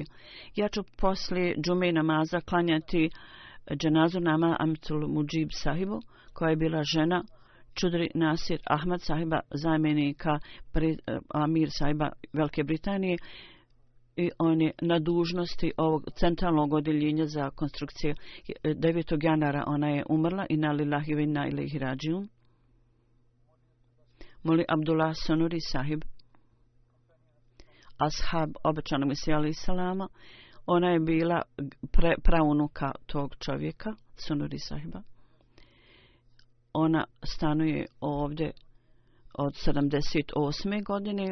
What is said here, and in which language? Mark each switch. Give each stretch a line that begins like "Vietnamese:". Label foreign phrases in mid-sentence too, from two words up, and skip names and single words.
Bosnian: Ja ću poslije džume namaza klanjati dženazu nama Amitul Mudžib sahibu, koja je bila žena Čudri Nasir Ahmad sahiba, zamjenika Amir sahiba Velike Britanije, i on je na dužnosti ovog centralnog odjeljenja za konstrukcije. 9. januara ona je umrla,
Arabic: إنا لله وإنا إليه راجعون.
Bosnian: Moli Abdullah Sonuri sahib, ashab obećanog Mesije
Arabic: عليه السلام,
Bosnian: ona je bila praunuka tog čovjeka, Sonuri sahiba. Ona stanuje ovdje od 78. godine.